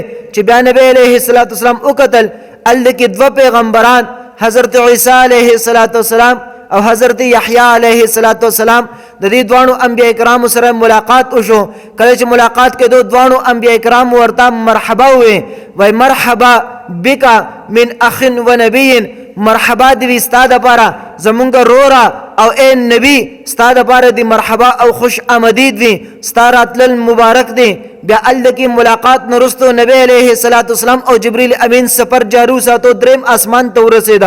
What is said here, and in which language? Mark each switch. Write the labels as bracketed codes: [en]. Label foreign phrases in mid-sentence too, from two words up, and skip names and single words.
[ps] چې بیا نبی [ar] علیه الصلاۃ والسلام [ps] وکتل هلته کې دوه پیغمبران حضرت عیسی [ar] علیه الصلاۃ والسلام [ps] او حضرت یحیی [ar] علیه الصلاۃ والسلام [ps] د دې دوانو انبیاء کرامو سره ملاقات وشو. کله چې ملاقات کې دوانو انبیاء کرام ورته مرحبا وویل، وای [ar] مرحبا بک من اخ و نبی، [ps] مرحبا دی ستا دپاره زمونږ رورا او اے نبی ستا دپاره دی مرحبا او خوش آمدید وي، ستا راتلل مبارک دی. بیا هلته کې ملاقات نه وروستو نبی [ar] علیه الصلاۃ والسلام [ps] او جبریل امین سفر جاري وساتو، دریم اسمان ته ورسېده.